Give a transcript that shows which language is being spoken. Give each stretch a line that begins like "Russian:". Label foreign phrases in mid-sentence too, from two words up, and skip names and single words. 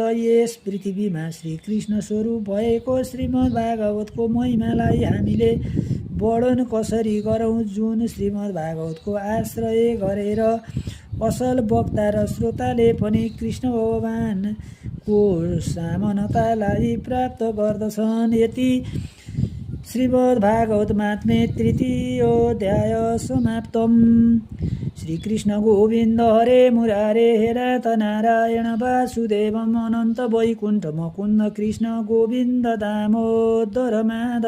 Nepali: यस पृथ्वीमा श्रीकृष्ण स्वरूप भएको श्रीमद् भागवतको महिमालाई हामीले वर्णन कसरी गरौँ? जुन श्रीमद् भागवतको आश्रय गरेर असल वक्ता र श्रोताले पनि कृष्ण भगवानको समानतालाई प्राप्त गर्दछन्।
Sanskrit: यति श्रीमद् भागवत महात्म्य तृतीयोऽध्याय समाप्तम्। श्रीकृष्ण गोविन्द हरे मुरारे हे नाथ नारायण वासुदेवम् अनन्त वैकुण्ठ मुकुन्द कृष्ण गोविन्द दामोदर माधवेति।